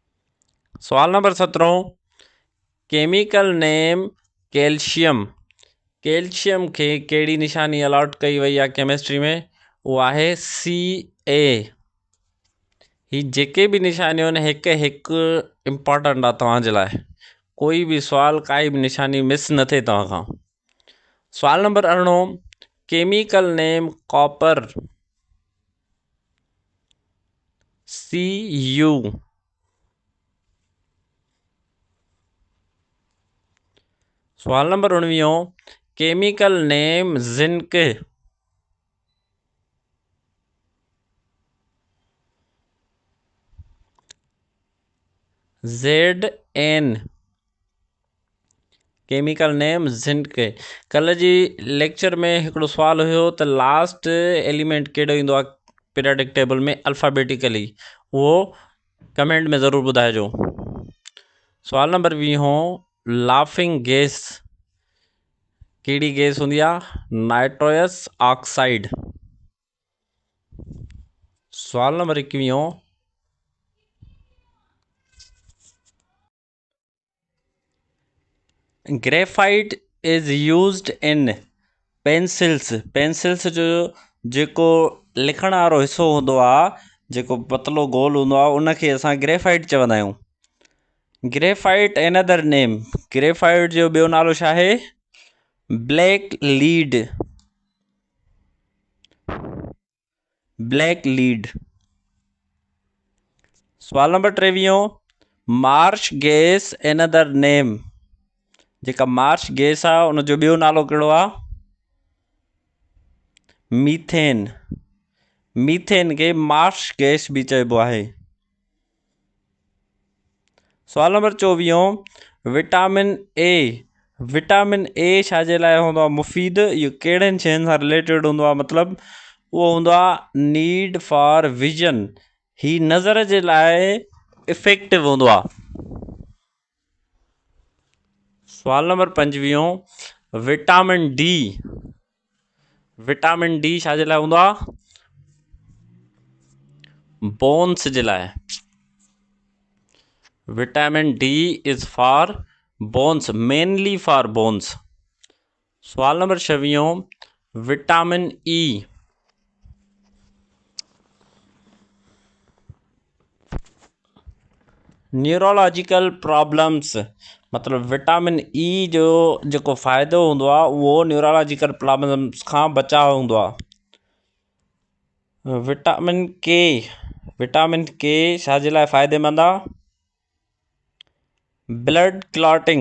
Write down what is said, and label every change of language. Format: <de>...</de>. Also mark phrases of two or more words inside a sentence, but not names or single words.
<sd>सवाल नंबर</sd> <en>17 chemical name calcium.</en> <sd>कैल्शियम खे कहिड़ी निशानी अलॉट कई वई आहे केमिस्ट्री में? उहो आहे Ca। ही जेके बि निशानियूं आहिनि हिकु हिकु इम्पॉर्टेंट आहे तव्हांजे लाइ। कोई बि सुवाल काई बि निशानी मिस न थिए तव्हां खां। सवाल नंबर</sd> <en>18, chemical name copper Cu.</en> <sd>सवाल नंबर</sd> <en>19, chemical name zinc Zn. chemical name zinc.</en> <sd>कल्ह जी लेक्चर में हिकिड़ो सुवाल हुयो त</sd> <en>last element</en> <sd>कहिड़ो ईंदो आहे</sd> <en>periodic table</en> <sd>में अल्फ़ाबेटिकली, उहो कमेंट में ज़रूरु ॿुधाइजो। सवाल नंबर 20,</sd> <en>laughing gas</en> <sd>कहिड़ी गैस हूंदी आहे?</sd> <en>nitrous oxide.</en> <sd>सवाल नंबर</sd> <en>21, graphite is used in pencils.</en> <sd>पेंसिल्स जो जेको लिखण वारो हिसो हूंदो आहे, जेको पतलो गोल हूंदो आहे, उनखे असां ग्रेफाइट चवंदा आहियूं।</sd> <en>graphite another name,</en> <sd>ग्रेफाइट जो ॿियो नालो छा आहे?</sd> <en>black lead. black lead.</en> <sd>सवाल नंबर</sd> <en>23, marsh gas another name.</en> <sd>जेका</sd> <en>marsh gas</en> <sd>आहे उनजो ॿियो नालो कहिड़ो आहे? मीथेन। मीथेन खे</sd> <en>marsh gas</en> <sd>भी चइबो आहे। सवाल नंबर 24, विटामिन ए। विटामिन ए छाजे लाइ हूंदो आहे मुफ़ीद? इहो कहिड़नि शयुनि सां रिलेटेड हूंदो आहे? मतिलबु उहो हूंदो आहे</sd> <en>need for vision.</en> <sd>ही नज़र जे लाइ इफेक्टिव हूंदो आहे। सवाल नंबर 25, विटामिन डी। विटामिन डी छाजे लाइ हूंदो आहे? बोन्स जे लाइ।</sd> <en>vitamin D is for bones, mainly for bones.</en> <sd>सवाल नंबर 26, विटामिन ई।</sd> <en>neurological problems,</en> <sd>मतिलबु विटामिन ई जो जेको फ़ाइदो हूंदो आहे उहो</sd> <en>neurological problems</en> <sd>खां बचाव हूंदो आहे। विटामिन के। विटामिन के छाजे लाइ फ़ाइदेमंद आहे?</sd> <en>blood clotting.</en>